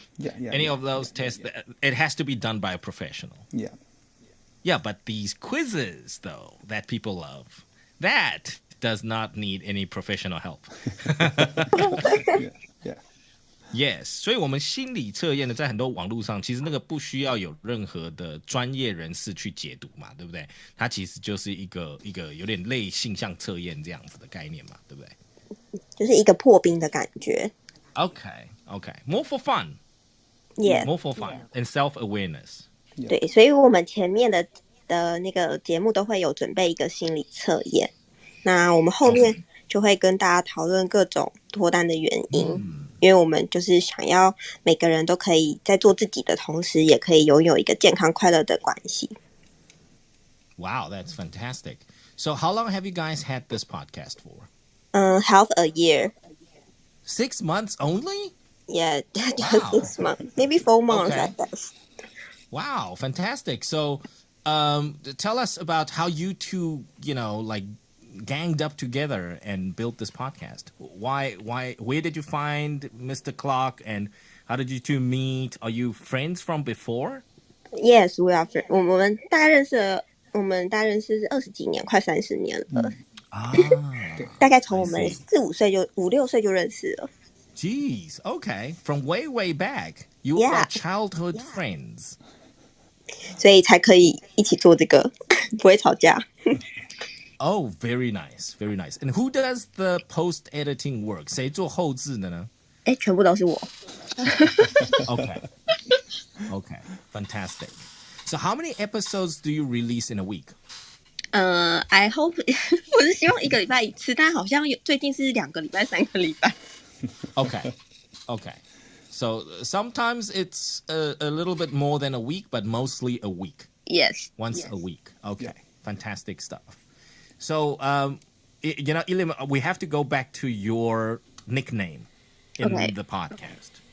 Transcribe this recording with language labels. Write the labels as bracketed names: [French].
[English] Any of those tests, it has to be done by a professional. Yeah, but these quizzes, though, that people love, that does not need any professional help. Yes， [Chinese] 所以我们心理测验呢，在很多网络上，其实那个不需要有任何的专业人士去解读嘛，对不对？它其实就是一个有点类性向测验这样子的概念嘛，对不对？就是一个破冰的感觉。 [English] Okay, okay. More for fun. Yeah. More for fun and self-awareness. [Chinese] 对，所以我们前面的那个节目都会有准备一个心理测验，那我们后面就会跟大家讨论各种脱单的原因，因为我们就是想要每个人都可以在做自己的同时，也可以拥有一个健康快乐的关系。 [English] Wow, that's fantastic. So how long have you guys had this podcast for? Half a year. 6 months only? Yeah, just 6 months. Maybe 4 months at best. Wow, fantastic. So tell us about how you two, like ganged up together and built this podcast. Where did you find Mr. Clark and how did you two meet? Are you friends from before? Yes, we are friends. [Chinese] 我们大概认识20几年，快30年了。大概从我们4、5岁就5、6岁就认识了。 [English] Jeez, okay. From way, way back. You are childhood friends. [Chinese] 所以才可以一起做这个，不会吵架。 [English] Oh, very nice, very nice. And who does the post-editing work? [Chinese] 谁做后制的呢？全部都是我。 [English] Okay, fantastic. So how many episodes do you release in a week? I hope [Chinese] 我是希望1个礼拜1次，但好像最近是2个礼拜、3个礼拜。 [English] Okay. So sometimes it's a little bit more than a week, but mostly a week. Yes. Once a week. Okay. Fantastic stuff. So, Ilim, we have to go back to your nickname in the podcast.